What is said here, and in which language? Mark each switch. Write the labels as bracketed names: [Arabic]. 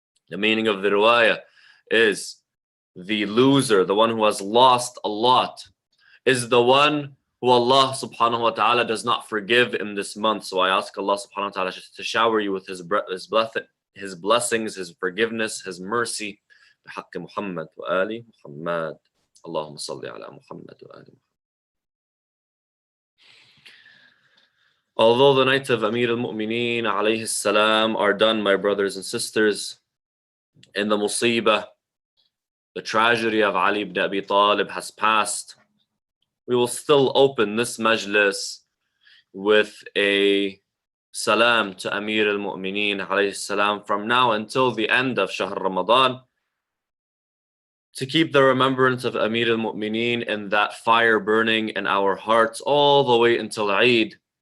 [English] The meaning of the riwayah is the loser, the one who has lost a lot, is the one who Allah subhanahu wa ta'ala does not forgive in this month. So I ask Allah subhanahu wa ta'ala to shower you with his blessings, his forgiveness, his mercy. [Arabic] بحق محمد وآل محمد. اللهم صل على محمد وآل محمد. [English] Although the nights of Amir al-Mu'mineen alayhi salam are done, my brothers and sisters, in the musibah, the tragedy of Ali ibn Abi Talib has passed, we will still open this majlis with a salam to Amir al-Mu'mineen alayhi salam from now until the end of Shahr Ramadan, to keep the remembrance of Amir al-Mu'mineen and that fire burning in our hearts all the way until Eid.